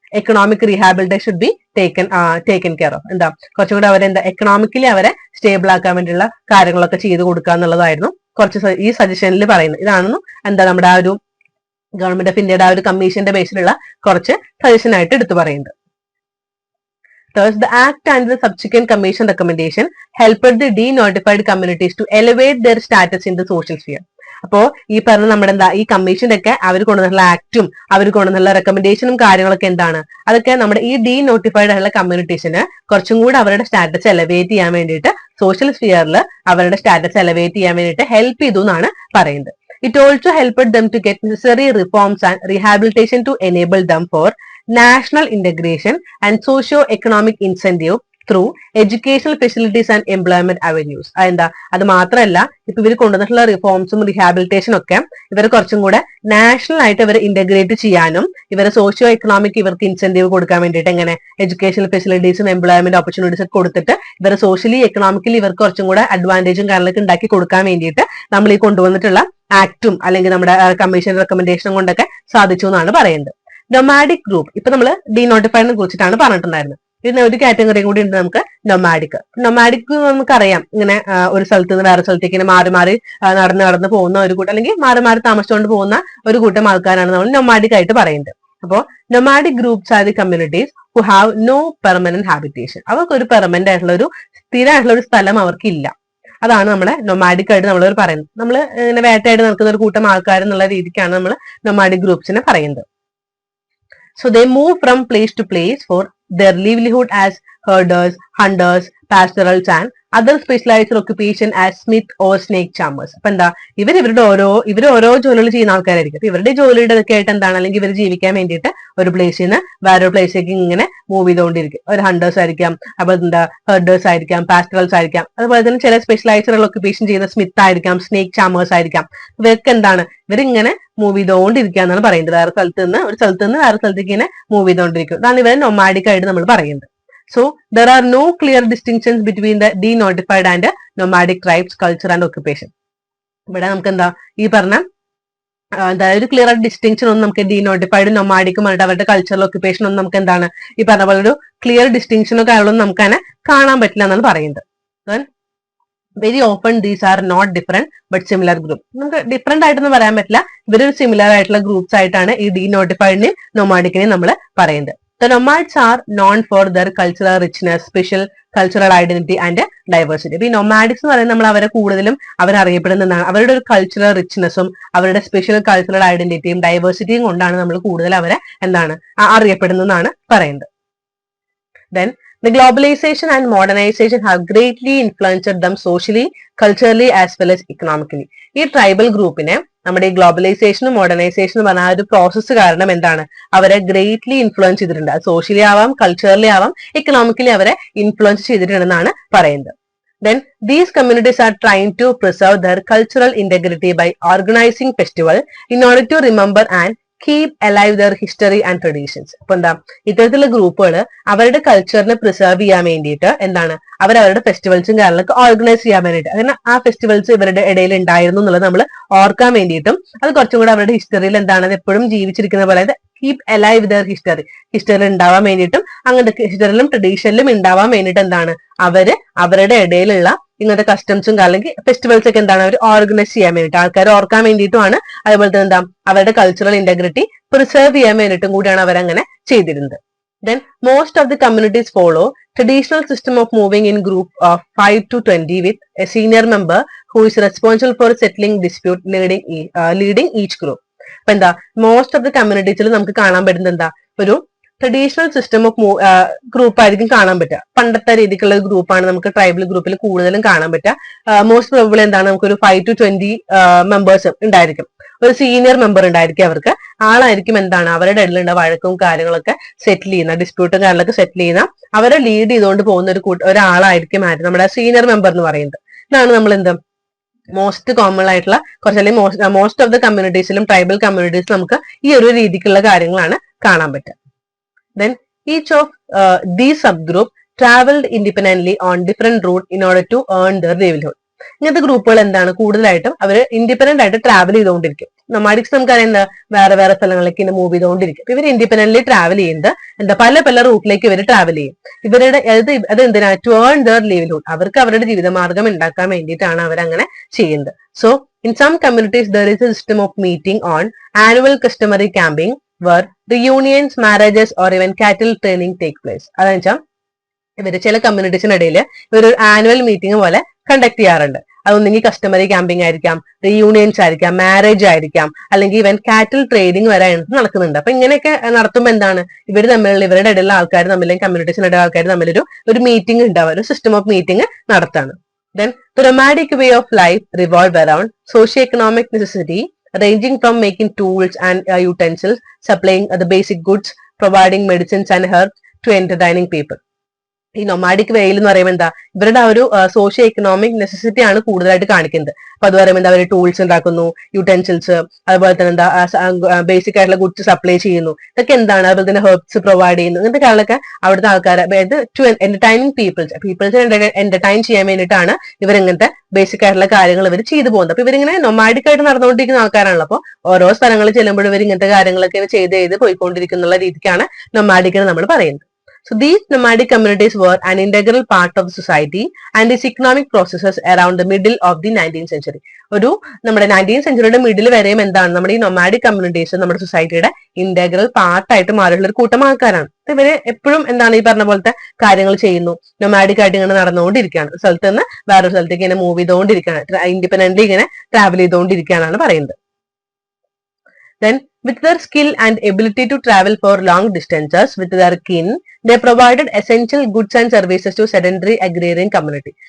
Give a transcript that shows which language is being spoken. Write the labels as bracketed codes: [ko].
[en] Economic rehabilitation should be taken care of. [ml] എന്താ കുറച്ചും കൂടെ അവരെ എക്കണോമിക്കലി അവരെ സ്റ്റേബിൾ ആക്കാൻ വേണ്ടിയുള്ള കാര്യങ്ങളൊക്കെ ചെയ്തു കൊടുക്കുക എന്നുള്ളതായിരുന്നു കുറച്ച് ഈ സജഷനിൽ പറയുന്നത്. ഇതാണെന്നും നമ്മുടെ ആ ഒരു ഗവൺമെന്റ് ഓഫ് ഇന്ത്യയുടെ ആ ഒരു കമ്മീഷന്റെ ബേസിലുള്ള കുറച്ച് സജഷൻ ആയിട്ട് എടുത്തു പറയുന്നത്. [en] Thus, the Act and the subsequent Commission recommendation helped the denotified communities to elevate their status in the social sphere. [ml] അപ്പോ ഈ പറഞ്ഞ നമ്മുടെ ഈ കമ്മീഷന്റെ ഒക്കെ അവർ കൊണ്ടുവന്നുള്ള ആക്ടും അവർ കൊണ്ടുവന്നുള്ള റെക്കമെൻഡേഷനും കാര്യങ്ങളൊക്കെ എന്താണ്, അതൊക്കെ നമ്മുടെ ഈ ഡീനോട്ടിഫൈഡ് ആയിട്ടുള്ള കമ്മ്യൂണിറ്റീസിന് കുറച്ചും കൂടി അവരുടെ സ്റ്റാറ്റസ് എലവേറ്റ് ചെയ്യാൻ വേണ്ടിയിട്ട് സോഷ്യൽ സ്ഫിയറിൽ അവരുടെ സ്റ്റാറ്റസ് എലവേറ്റ് ചെയ്യാൻ വേണ്ടിയിട്ട് ഹെൽപ്പ് ചെയ്തു എന്നാണ് പറയുന്നത്. [en] It also helped them to get necessary reforms and rehabilitation to enable them for national integration and socio-economic incentive through educational facilities and employment avenues. [ml] അത് മാത്രമല്ല ഇപ്പൊ ഇവർ കൊണ്ടുവന്നിട്ടുള്ള റിഫോംസും റീഹാബിലിറ്റേഷനും ഒക്കെ ഇവർ കുറച്ചും കൂടെ നാഷണൽ ആയിട്ട് ഇവർ ഇന്റഗ്രേറ്റ് ചെയ്യാനും ഇവരെ സോഷ്യോ എക്കണോമിക് ഇവർക്ക് ഇൻസെന്റീവ് കൊടുക്കാൻ വേണ്ടിയിട്ട് എങ്ങനെ എഡ്യൂക്കേഷണൽ ഫെസിലിറ്റീസും എംപ്ലോയ്മെന്റ് ഓപ്പർച്യൂണിറ്റീസ് ഒക്കെ കൊടുത്തിട്ട് ഇവരെ സോഷ്യലി എക്കണോമിക്കലി ഇവർക്ക് കുറച്ചും കൂടെ അഡ്വാൻറ്റേജും കാര്യങ്ങളൊക്കെ ഉണ്ടാക്കി കൊടുക്കാൻ വേണ്ടിയിട്ട് നമ്മൾ ഈ കൊണ്ടുവന്നിട്ടുള്ള ആക്ടും അല്ലെങ്കിൽ നമ്മുടെ കമ്മീഷൻ റെക്കമെൻഡേഷനും കൊണ്ടൊക്കെ സാധിച്ചു എന്നാണ് പറയുന്നത്. നൊമാഡിക് ഗ്രൂപ്പ് ഇപ്പൊ നമ്മൾ ഡീനോട്ടിഫൈഡിനെ കുറിച്ചിട്ടാണ് പറഞ്ഞിട്ടുണ്ടായിരുന്നത്. ഇതിന് ഒരു കാറ്റഗറിയും കൂടി ഉണ്ട് നമുക്ക് നൊമാഡിക്. നൊമാഡിക് നമുക്കറിയാം ഇങ്ങനെ ഒരു സ്ഥലത്ത് നിന്ന് വേറെ സ്ഥലത്തേക്ക് ഇങ്ങനെ മാറി മാറി നടന്ന് പോകുന്ന ഒരു കൂട്ടം അല്ലെങ്കിൽ മാറി മാറി താമസിച്ചുകൊണ്ട് പോകുന്ന ഒരു കൂട്ടം ആൾക്കാരാണ് നമ്മൾ നൊമാഡിക് ആയിട്ട് പറയുന്നത്. [en] അപ്പോൾ nomadic groups are the communities who have no permanent habitation. [ml] അവർക്ക് ഒരു പെർമനന്റ് ആയിട്ടുള്ള ഒരു സ്ഥിരമായിട്ടുള്ള ഒരു സ്ഥലം അവർക്കില്ല. അതാണ് നമ്മളെ നൊമാഡിക് ആയിട്ട് നമ്മൾ പറയുന്നത്. നമ്മൾ ഇങ്ങനെ വേട്ടയായിട്ട് നിൽക്കുന്ന ഒരു കൂട്ടം ആൾക്കാർ എന്നുള്ള രീതിക്കാണ് നമ്മൾ നൊമാഡിക് ഗ്രൂപ്പ്സിനെ പറയുന്നത്. [en] So they move from place to place for their livelihood as herders, hunters, pastorals and other specialized occupation as smith or snake charmers. [ml] അപ്പൊ ഇവരുടെ ഓരോ ജോലികൾ ചെയ്യുന്ന ആൾക്കാരായിരിക്കും. അപ്പൊ ഇവരുടെ ജോലിയുടെ ഒക്കെ ആയിട്ട് അല്ലെങ്കിൽ ഇവർ ജീവിക്കാൻ വേണ്ടിയിട്ട് ഒരു പ്ലേസിൽ നിന്ന് വേറൊരു പ്ലേസിലേക്ക് ഇങ്ങനെ മൂവ് ചെയ്തുകൊണ്ടിരിക്കും. ഒരു ഹണ്ടേഴ്സ് ആയിരിക്കാം, അപ്പൊ ഹെർഡേഴ്സ് ആയിരിക്കാം, പാസ്റ്ററൽസ് ആയിരിക്കാം. അതുപോലെ തന്നെ ചില സ്പെഷ്യലൈസ്ഡ് ഒക്യുപ്പേഷൻ ചെയ്യുന്ന സ്മിത്ത് ആയിരിക്കാം, സ്നേക്ക് ചാമേഴ്സ് ആയിരിക്കാം. ഇവർക്ക് ഇവരിങ്ങനെ മൂവ് ചെയ്തുകൊണ്ടിരിക്കുക എന്നാണ് പറയുന്നത്. വേറെ സ്ഥലത്ത് നിന്ന് വേറെ സ്ഥലത്തേക്ക് ഇങ്ങനെ മൂവ് ചെയ്തുകൊണ്ടിരിക്കും. അതാണ് ഇവരെ നൊമാഡിക് ആയിട്ട് നമ്മൾ പറയുന്നത്. [en] So there are no clear distinctions between the denotified and nomadic tribes, culture and occupation. [ml] ഇവിടെ നമുക്ക് ഈ പറഞ്ഞ ഒരു ക്ലിയർ ആയിട്ട് ഡിസ്റ്റിങ്ഷൻ ഒന്നും നമുക്ക് ഡീനോട്ടിഫൈഡ് നൊമാഡിക്കും അവരുടെ കൾച്ചറൽ ഒക്യുപ്പേഷൻ ഒന്നും നമുക്ക് ഈ പറഞ്ഞ പോലെ ഒരു ക്ലിയർ ഡിസ്റ്റിങ്ഷനോ കാര്യങ്ങളൊന്നും നമുക്ക് അങ്ങനെ കാണാൻ പറ്റില്ല എന്നാണ് പറയുന്നത്. [en] Very open these are not different but similar group. [ml] നമുക്ക് ഡിഫറെന്റ് ആയിട്ടൊന്നും പറയാൻ പറ്റില്ല. ഇവരൊരു സിമിലർ ആയിട്ടുള്ള ഗ്രൂപ്പ്സ് ആയിട്ടാണ് ഈ ഡീനോട്ടിഫൈഡിനെയും നൊമാഡിക്കിനെയും നമ്മൾ പറയുന്നത്. [en] The nomads are known for their cultural richness, special cultural identity and diversity. [ml] ഈ നൊമാഡിക്സ് എന്ന് പറയുന്നത് നമ്മൾ അവരെ കൂടുതലും അവരറിയപ്പെടുന്നതാണ് അവരുടെ ഒരു കൾച്ചറൽ റിച്ച്നെസ്സും അവരുടെ സ്പെഷ്യൽ കൾച്ചറൽ ഐഡന്റിറ്റിയും ഡൈവേഴ്സിറ്റിയും കൊണ്ടാണ് നമ്മൾ കൂടുതൽ അവരെ അറിയപ്പെടുന്നതെന്നാണ് പറയുന്നത്. [en] Then the globalization and modernization have greatly influenced them socially, culturally as well as economically. [ml] ഈ ട്രൈബൽ ഗ്രൂപ്പിനെ നമ്മുടെ ഈ ഗ്ലോബലൈസേഷനും മോഡേണൈസേഷനും പറഞ്ഞ ആ ഒരു പ്രോസസ്സ് കാരണം അവരെ ഗ്രേറ്റ്ലി ഇൻഫ്ലുവൻസ് ചെയ്തിട്ടുണ്ട്. അത് സോഷ്യലി ആവാം, കൾച്ചറലി ആവാം, എക്കണോമിക്കലി അവരെ ഇൻഫ്ലുവൻസ് ചെയ്തിട്ടുണ്ടെന്നാണ് പറയുന്നത്. [en] Then these communities are trying to preserve their cultural integrity by organizing festival in order to remember and keep alive their history and traditions. [ml] അപ്പൊ ഇത്തരത്തിലുള്ള ഗ്രൂപ്പുകൾ അവരുടെ കൾച്ചറിനെ പ്രിസർവ് ചെയ്യാൻ വേണ്ടിയിട്ട് അവരവരുടെ ഫെസ്റ്റിവൽസും കാര്യങ്ങളൊക്കെ ഓർഗനൈസ് ചെയ്യാൻ വേണ്ടിയിട്ട് ആ ഫെസ്റ്റിവൽസ് ഇവരുടെ ഇടയിൽ ഉണ്ടായിരുന്നു എന്നുള്ളത് നമ്മൾ ഓർക്കാൻ വേണ്ടിയിട്ടും അത് കുറച്ചും കൂടെ അവരുടെ ഹിസ്റ്ററിയിൽ എപ്പോഴും ജീവിച്ചിരിക്കുന്ന പോലെ [en] keep alive their history [ml] ഉണ്ടാവാൻ വേണ്ടിയിട്ടും അങ്ങനത്തെ ഹിസ്റ്ററിയിലും ട്രഡീഷനിലും ഉണ്ടാവാൻ വേണ്ടിയിട്ട് അവരുടെ ഇടയിലുള്ള ഇങ്ങനത്തെ കസ്റ്റംസും അല്ലെങ്കിൽ ഫെസ്റ്റിവൽസ് ഒക്കെ അവർ ഓർഗനൈസ് ചെയ്യാൻ വേണ്ടിയിട്ട് ആൾക്കാരെ ഓർക്കാൻ വേണ്ടിയിട്ടുമാണ്. അതുപോലെ തന്നെ അവരുടെ കൾച്ചറൽ ഇന്റഗ്രിറ്റി പ്രിസർവ് ചെയ്യാൻ വേണ്ടിയിട്ടും കൂടിയാണ് അവരങ്ങനെ ചെയ്തിരുന്നത്. [en] Then most of the communities follow traditional system of moving in group of 5 to 20 with a senior member who is responsible for settling dispute leading each group. [ml] അപ്പൊ മോസ്റ്റ് ഓഫ് ദി കമ്മ്യൂണിറ്റീസിൽ നമുക്ക് കാണാൻ പറ്റുന്നത് ഒരു ട്രഡീഷണൽ സിസ്റ്റം ഓഫ് ഗ്രൂപ്പ് ആയിരിക്കും കാണാൻ പറ്റുക. പണ്ടത്തെ രീതിക്കുള്ള ഗ്രൂപ്പാണ് നമുക്ക് ട്രൈബൽ ഗ്രൂപ്പിൽ കൂടുതലും കാണാൻ പറ്റുക. മോസ്റ്റ് പ്രോബബിൾ നമുക്കൊരു 5 to 20 മെമ്പേഴ്സ് ഉണ്ടായിരിക്കും. ഒരു സീനിയർ മെമ്പർ ഉണ്ടായിരിക്കും. അവർക്ക് ആളായിരിക്കും അവരുടെ ഇടയിലുള്ള വഴക്കും കാര്യങ്ങളൊക്കെ സെറ്റിൽ ചെയ്യുന്ന ഡിസ്പ്യൂട്ടും കാര്യങ്ങളൊക്കെ സെറ്റിൽ ചെയ്യുന്ന അവരെ ലീഡ് ചെയ്തുകൊണ്ട് പോകുന്ന ഒരാളായിരിക്കും നമ്മുടെ സീനിയർ മെമ്പർ എന്ന് പറയുന്നത്. ഇതാണ് നമ്മൾ മോസ്റ്റ് കോമൺ ആയിട്ടുള്ള അല്ലെങ്കിൽ മോസ്റ്റ് ഓഫ് ദ കമ്മ്യൂണിറ്റീസിലും ട്രൈബൽ കമ്മ്യൂണിറ്റീസിലും നമുക്ക് ഈ ഒരു രീതിക്കുള്ള കാര്യങ്ങളാണ് കാണാൻ പറ്റുക. [en] Then each of these subgroup traveled independently on different route in order to earn their livelihood. [ml] ഇങ്ങനത്തെ ഗ്രൂപ്പുകൾ കൂടുതലായിട്ടും അവർ ഇൻഡിപെൻഡന്റ് ആയിട്ട് ട്രാവൽ ചെയ്തുകൊണ്ടിരിക്കും. നൊമാഡിക്സ് നമുക്കറിയാം എന്താ വേറെ വേറെ സ്ഥലങ്ങളിലേക്ക് ഇങ്ങനെ മൂവ് ചെയ്തുകൊണ്ടിരിക്കും. ഇവർ ഇൻഡിപെൻഡന്റ്ലി ട്രാവൽ ചെയ്യുന്നത് എന്താ പല പല റൂട്ടിലേക്ക് ഇവർ ട്രാവൽ ചെയ്യും. ഇവരുടെ അത് എന്തിനാ [en] to earn their livelihood, [ml] അവർക്ക് അവരുടെ ജീവിതമാർഗം ഉണ്ടാക്കാൻ വേണ്ടിയിട്ടാണ് അവരങ്ങനെ ചെയ്യുന്നത്. [en] So in some communities there is a system of meeting on annual customary camping where reunions, marriages or even cattle training take place. [ml] അതെന്ന് വെച്ചാൽ ഇവര് ചില കമ്മ്യൂണിറ്റീസിനിടയിൽ ഇവരൊരു ആനുവൽ മീറ്റിംഗ് പോലെ കണ്ടക്ട് ചെയ്യാറുണ്ട്. അതൊന്നെങ്കിൽ കസ്റ്റമറി ക്യാമ്പിംഗ് ആയിരിക്കാം, റീയൂണിയൻസ് ആയിരിക്കാം, മാരേജ് ആയിരിക്കാം, അല്ലെങ്കിൽ ഇവൻ കാറ്റിൽ ട്രേഡിംഗ് വരെ നടക്കുന്നുണ്ട്. അപ്പൊ ഇങ്ങനെയൊക്കെ നടത്തുമ്പോൾ എന്താണ് ഇവർ തമ്മിലുള്ള ഇവരുടെ ഇടയിലുള്ള ആൾക്കാർ തമ്മിലും കമ്മ്യൂണിറ്റീസിനിടെ ആൾക്കാർ തമ്മിലൊരു മീറ്റിംഗ് ഉണ്ടാവുക, ഒരു system of meeting നടത്താണ്. [en] Then the nomadic way of life revolved around socio-economic necessity, ranging from making tools and utensils, supplying the basic goods, providing medicines and herbs to entertaining people. [ml] ഈ nomadic വേയിൽ എന്ന് പറയുമ്പോൾ എന്താ ഇവരുടെ ആ ഒരു socio economic necessity ആണ് കൂടുതലായിട്ട് കാണിക്കുന്നത്. അപ്പൊ അത് പറയുമ്പോൾ എന്താ അവർ ടൂൾസ് ഉണ്ടാക്കുന്നു, യൂട്ടൻസിൽസ്, അതുപോലെ തന്നെ എന്താ ബേസിക് ആയിട്ടുള്ള ഗുഡ്സ് സപ്ലൈ ചെയ്യുന്നു. ഇതൊക്കെ എന്താണ്, അതുപോലെ തന്നെ ഹെർബ്സ് പ്രൊവൈഡ് ചെയ്യുന്നു. ഇങ്ങനത്തെ കാര്യങ്ങളൊക്കെ അവിടുത്തെ ആൾക്കാർ, അതായത് ടു എന്റർടൈനിങ് പീപ്പിൾസിനെ എന്റർടൈൻ ചെയ്യാൻ വേണ്ടിയിട്ടാണ് ഇവരിങ്ങനത്തെ ബേസിക് ആയിട്ടുള്ള കാര്യങ്ങൾ ഇവർ ചെയ്തു പോകുന്നത്. അപ്പൊ ഇവരിങ്ങനെ നൊമാഡിക് ആയിട്ട് നടന്നുകൊണ്ടിരിക്കുന്ന ആൾക്കാരാണല്ലോ. അപ്പോൾ ഓരോ സ്ഥലങ്ങളിൽ ചെല്ലുമ്പോഴും ഇവർ ഇങ്ങനത്തെ കാര്യങ്ങളൊക്കെ ചെയ്ത് പോയിക്കൊണ്ടിരിക്കുന്ന രീതിക്കാണ് നൊമാഡിക് എന്ന് നമ്മൾ പറയുന്നത്. [en] So these nomadic communities were an integral part of society and its economic processes around the middle of the 19th century. [ml] ഒരു നമ്മുടെ 19th സെഞ്ചുറിയുടെ മിഡിൽ വരെയും എന്താണ് നമ്മുടെ ഈ നൊമാഡിക് കമ്മ്യൂണിറ്റീസ് നമ്മുടെ സൊസൈറ്റിയുടെ ഇന്റഗ്രൽ പാർട്ടായിട്ട് മാറിയുള്ള ഒരു കൂട്ടം ആൾക്കാരാണ്. ഇവര് എപ്പോഴും എന്താണ് ഈ പറഞ്ഞ പോലത്തെ കാര്യങ്ങൾ ചെയ്യുന്നു, നൊമാഡിക് ആയിട്ട് ഇങ്ങനെ നടന്നുകൊണ്ടിരിക്കുകയാണ്, ഒരു സ്ഥലത്ത് നിന്ന് വേറൊരു സ്ഥലത്തേക്ക് ഇങ്ങനെ മൂവ് ചെയ്തുകൊണ്ടിരിക്കുകയാണ്, ഇൻഡിപെൻഡന്റ്ലി ഇങ്ങനെ ട്രാവൽ ചെയ്തുകൊണ്ടിരിക്കുകയാണ് പറയുന്നത്. [en] Then with their skill and ability to travel for long distances with their kin, they provided essential goods and services to sedentary agrarian community.